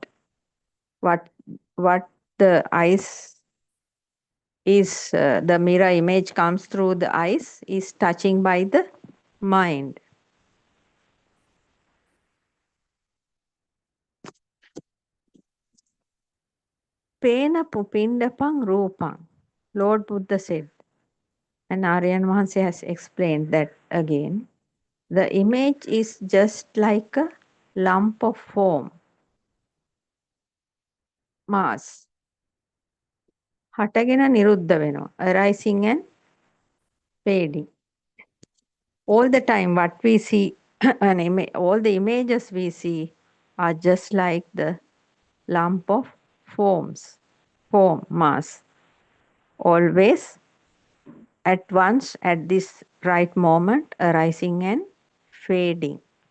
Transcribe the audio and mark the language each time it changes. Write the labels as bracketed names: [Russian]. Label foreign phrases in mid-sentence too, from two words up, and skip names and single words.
[English] What the eyes is, the mirror image comes through the eyes is touching by the mind. [Pali] Pena pupindapang rupang, [English] Lord Buddha said, and Aryan Mahansa has explained that again. The image is just like a lump of foam, mass. [Sinhala] හටගෙන නිරුද්ධ වෙනවා. [English] Arising and fading. All the time what we see, all the images we see are just like the lump of foam, mass. Always at once, at this right moment, arising and fading.